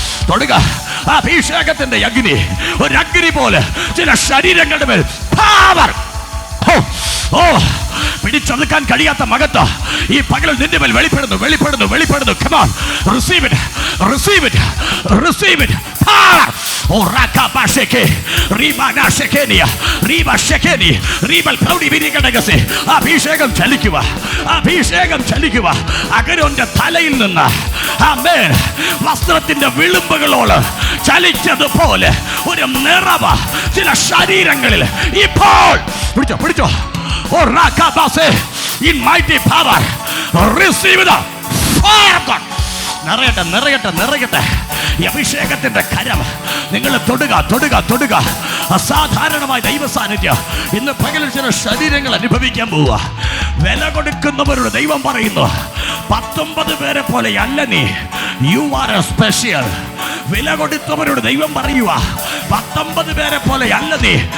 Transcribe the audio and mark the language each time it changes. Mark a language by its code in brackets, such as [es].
[ml] തൊടുക. അഭിഷേകത്തിന്റെ അഗ്നി ഒരു അഗ്നി പോലെ ചില ശരീരങ്ങളുടെ മേൽ പവർ. ഓ, പിടിച്ചൊതുക്കാൻ കഴിയാത്ത മഹത്വം ഈ പകലിൽ നിന്റെ മേൽ വെളിപ്പെടുന്നു, വെളിപ്പെടുന്നു, വെളിപ്പെടുന്നു. [en] Come on, receive it, receive it, receive it. Power. Oh, rakabasheke, ribana shekenia, riba shekeni, ribal proudi birigadagase. [ml] അഭിഷേകം ചലിക്കുക, അഭിഷേകം ചലിക്കുക. അഗരോന്റെ തലയിൽ നിന്ന് ആമേൻ വസ്ത്രത്തിന്റെ വിളുമ്പുകളോട് ചലിച്ചതുപോലെ ഒരു നിറവ് ചില ശരീരങ്ങളിൽ ഇപ്പോൾ പിടിച്ചോ, പിടിച്ചോ. [en] Oh, rakabase, in mighty power, receive the fire of God. [ml] നിറയട്ടെ, നിറയട്ടെ, നിറയട്ടെ. ഈ അഭിഷേകത്തിന്റെ കരം നിങ്ങൾ തൊടുക, തൊടുക, തൊടുക. അസാധാരണമായ ദൈവ സാന്നിധ്യം ഇന്ന് പകലിൽ ചില ശരീരങ്ങൾ അനുഭവിക്കാൻ പോവുക. വില കൊടുക്കുന്നവരുടെ ദൈവം പറയുന്നു 19 പേരെ പോലെ അല്ല നീ. [en] You are a special. [ml] വില കൊടുത്തവരോട് ദൈവം പറയുക 19 പേരെ പോലെ അല്ല നീ.